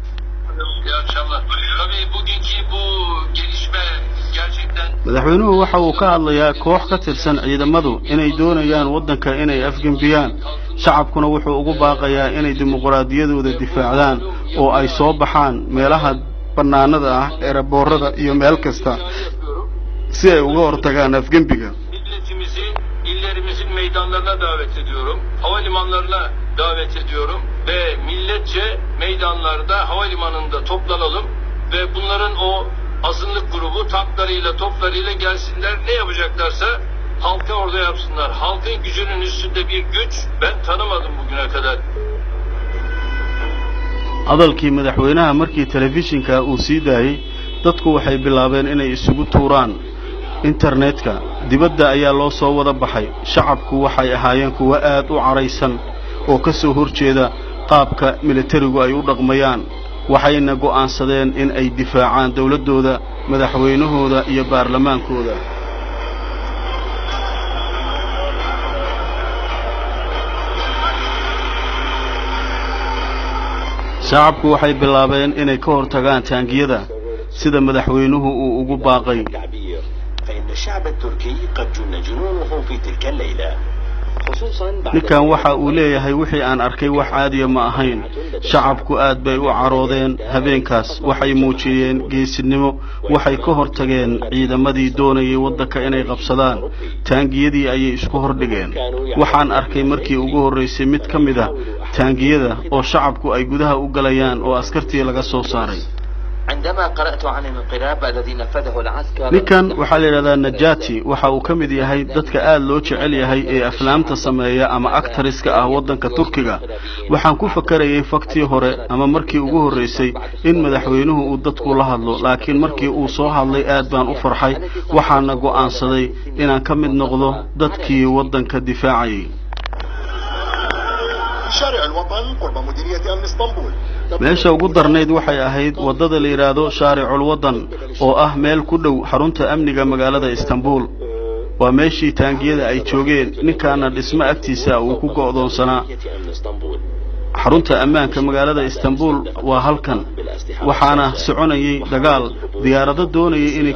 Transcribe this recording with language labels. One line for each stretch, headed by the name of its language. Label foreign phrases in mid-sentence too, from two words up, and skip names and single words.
Somali: madaxweynuhu waxa uu ka hadlayaa koox ka tirsan ciidamadu inay doonayaan waddanka inay afgembiyaan shacabkuna wuxuu ugu baaqayaa inay dimuqraadiyadooda difaacdaan oo ay soo baxaan meelaha banaanada ah ee raboorada iyo meel kasta si ay uga hortagaan afgembiga
Turkish: illerimizin meydanlarına davet ediyorum. Havalimanlarına davet ediyorum ve milletçe meydanlarda havalimanında toplanalım ve bunların o azınlık grubu tanklarıyla toplarıyla gelsinler, ne yapacaklarsa halka orada yapsınlar. Halkın gücünün üstünde bir güç ben tanımadım bugüne kadar.
Somali: hadalkii madaxweynaha markii telefishinka uu sii daayay dadku waxay bilaabeen inay isugu tuuraan internetka dibadda ayaa loo soo wada baxay shacabku waxay ahaayeen kuwa aad u caraysan oo ka soo horjeeda qaabka militarigu ay u dhaqmayaan waxayna go'aansadeen in ay difaacaan dawladooda madaxweynahooda iyo baarlamaankooda shacabku waxay bilaabeen inay ka hortagaan taangiyada sida madaxweynuhu uu ugu baaqay
Arabic: فإن الشعب التركي قد جن جنونه في تلك الليلة
Somali: ninkan waxa uu leeyahay wixii aan arkay wax caadiya ma ahayn shacabku aad bay u caroodeen habeenkaas waxay muujiyeen geesinimo waxay ka hortageen ciidamadii doonayay waddanka inay qabsadaan taangiyadii ayay isku hordhigeen waxaan arkay markii ugu horeysay mid ka mid ah taangiyada oo shacabku ay gudaha u galayaan oo askartii laga soo saaray
Arabic: عندما قرأت عن الانقلاب الذي نفذه العسكر
Somali: ninkan waxa la yiraahdaa Najati waxa uu ka mid yahay dadka aad loo jecel yahay ee aflaamta sameeya ama actoriska ah waddanka Turkiga waxaan ku fakarayay faktii hore ama markii ugu horeysay in madaxweynuhu uu dadku la hadlo laakiin markii uu soo hadlay aad baan u farxay waxaana go'aansaday inaan ka mid noqdo dadkii waddanka difaacayay
Arabic: شارع الوطن قرب مديرية أمن اسطنبول
Somali: meesha ugu darnayd waxay ahayd wadada la yiraahdo
Arabic: شارع الوطن
Somali: oo ah meel ku dhow xarunta amniga magaalada Istanbul waa meeshii taangiyada ay joogeen ninkaana dhismo agtiisa uu ku go'doonsanaa xarunta ammaanka magaalada Istanbul waa halkan waxaana soconayay dagaal diyaarado doonayay inay